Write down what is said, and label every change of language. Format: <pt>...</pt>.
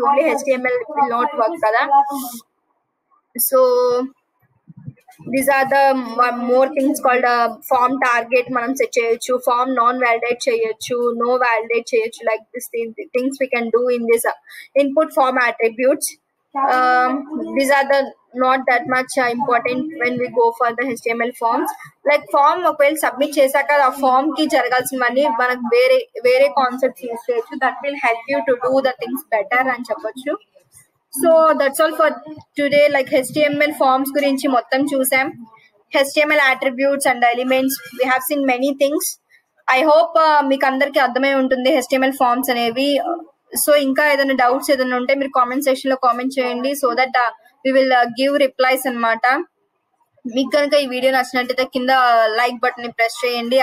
<en>only HTML will not work</en> <te>కదా.</te> <en>so these are the more things called</en> <te>form target మనం set చేయొచ్చు, form non validate చేయొచ్చు, no validate చేయొచ్చు.</te> <en>Like this things we can do in this input form attributes. These are the not that much important when we go for the HTML forms.</en> <te>Like form ఒకవేళ submit చేశాక ఆ form కి జరగాల్సినవన్నీ మనకు వేరే concepts use చేయొచ్చు.</te> <en>that will help you to do the things better</en> <te>అని చెప్పొచ్చు.</te> <en>So that's all for today.</en> <te>Like HTML forms గురించి మొత్తం చూసాం.</te> <en>HTML attributes and elements, we have seen many things. I hope</en> <te>మీకు అందరికి అర్థమై ఉంటుంది HTML ఫార్మ్స్ అనేవి. సో ఇంకా ఏదైనా డౌట్స్ ఏదైనా ఉంటే మీరు కామెంట్ సెక్షన్ లో కామెంట్ చేయండి,</te> <en>so that we will give replies</en> <te>అనమాట. మీకు కనుక ఈ వీడియో నచ్చినట్టయితే కింద లైక్ బటన్ ని ప్రెస్ చేయండి.</te>